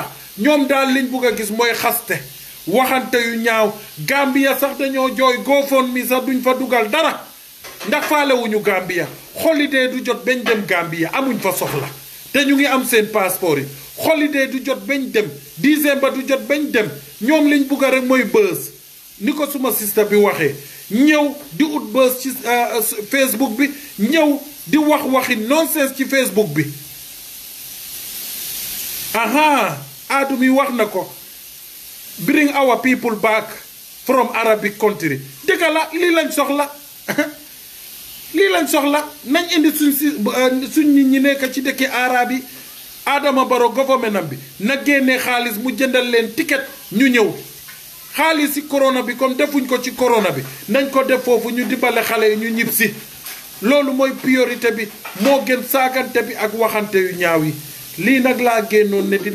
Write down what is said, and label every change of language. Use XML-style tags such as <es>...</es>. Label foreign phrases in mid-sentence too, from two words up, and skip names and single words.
<wo>ñoom daal liñ bugg a gis mooy xaste waxante yu ñaaw Gambia sax dañoo jooy GoFundMe sax duñ fa dugal dara ndax faalewuñu Gambia holiday du jot bañ dem Gambia amuñ fa soxla te ñu ngi am seen passeport yi holiday du jot bañ dem décembre du jot bañ dem ñoom liñ bugg rek mooy buzz ni ko suma sista bi waxee ñëw di ut buzz ci Facebook bi ñëw di wax waxi nonsense ci Facebook bi aha Adumi wax na ko</wo> <en>bring our people back from Arabic country</en> <wo>dëgg la lii lañ soxla lii lañ soxla nañ indi suñ nit ñi nekk ci dëkki arab yi Adama Barrow government bi na génnee xaalis mu jëndal leen ticket ñu ñëw xaalis ci corona bi comme defuñ ko ci corona bi nañ ko def foofu ñu dimbale xale yi ñu ñib si loolu mooy priorité bi moo gën saagante bi ak waxante yu ñaaw yi lii nag laa génnoon ne</wo>